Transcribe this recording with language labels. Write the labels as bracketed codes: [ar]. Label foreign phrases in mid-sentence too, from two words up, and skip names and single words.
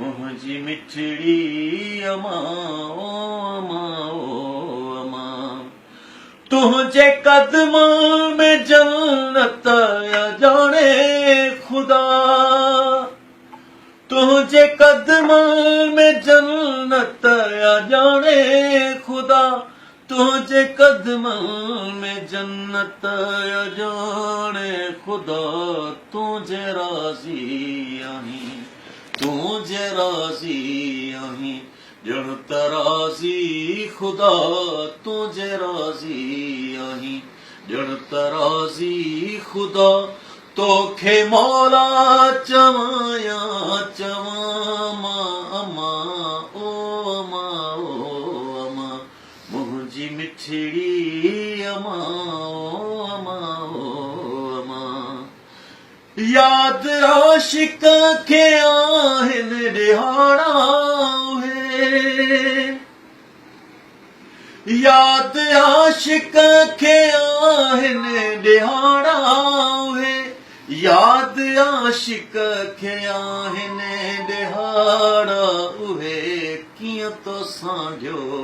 [sd] मुंहिंजी मिठड़ी अमा ओ अमा ओ अमा [ur] تجھے قدم میں جنت جانے خدا تجھے قدم میں جنت جانے خدا تجھے قدم میں جنت جانے خدا [sd] तुझे राजी आहीं जण तराजी खुदा तुझे राजी आहीं जण तराजी खुदा तोखे मौला चवाया चवा अमा ओ अमा ओ अमा मुंहिंजी मिठड़ी अमा ओ अमा ओ अमा याद आशिक खे आहिनि ॾिहाड़ा याद आशिक खे आहिनि ॾिहाड़ा याद आशिक खे आहिनि ॾिहाड़ा उहे कीअं तो सांढियो